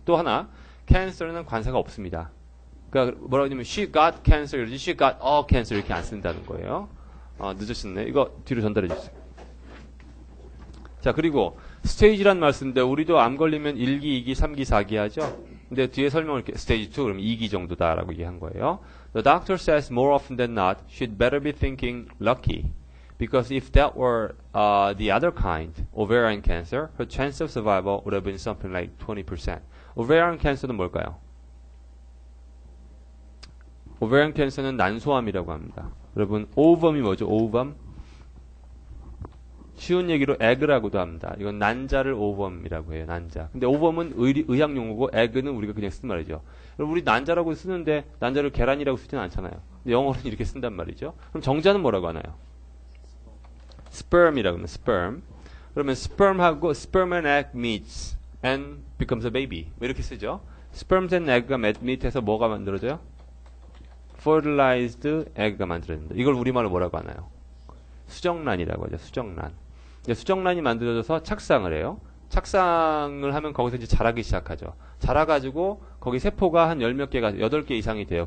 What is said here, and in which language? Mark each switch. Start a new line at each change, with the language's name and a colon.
Korean: 또 하나, cancer는 관사가 없습니다. 그러니까 뭐라고 하냐면
English: she got cancer
Korean: 이러지
English: she got a cancer
Korean: 이렇게 안 쓴다는 거예요. 늦으셨네. 이거 뒤로 전달해 주세요. 자, 그리고 스테이지란 말 쓰는데 우리도 암 걸리면 1기, 2기, 3기, 4기 하죠. 근데 뒤에 설명을 이렇게 스테이지 2 그럼 2기 정도다라고 얘기한 거예요.
English: The doctor says more often than not she'd better be thinking lucky because if that were the other kind, ovarian cancer, her chance of survival would have been something like 20%.
Korean: ovarian cancer는 뭘까요? 오베리안 캔서는 난소암이라고 합니다. 여러분, 오범이 뭐죠? 오범? 쉬운 얘기로 에그라고도 합니다. 이건 난자를 오범이라고 해요. 난자. 근데 오범은 의학 용어고 에그는 우리가 그냥 쓰는 말이죠. 여러분, 우리 난자라고 쓰는데 난자를 계란이라고 쓰지는 않잖아요. 근데 영어로는 이렇게 쓴단 말이죠. 그럼 정자는 뭐라고 하나요? sperm이라고 하면 sperm.
English: 그러면 sperm하고 sperm and egg meets and becomes a baby.
Korean: 왜 이렇게 쓰죠? sperms and egg가 meet해서 뭐가 만들어져요? fertilized egg가 만들어진다. 이걸 우리말로 뭐라고 하나요? 수정란이라고 하죠. 수정란. 수정란이 만들어져서 착상을 해요. 착상을 하면 거기서 이제 자라기 시작하죠. 자라가지고 거기 세포가 한 10몇 개가 8개 이상이 돼요.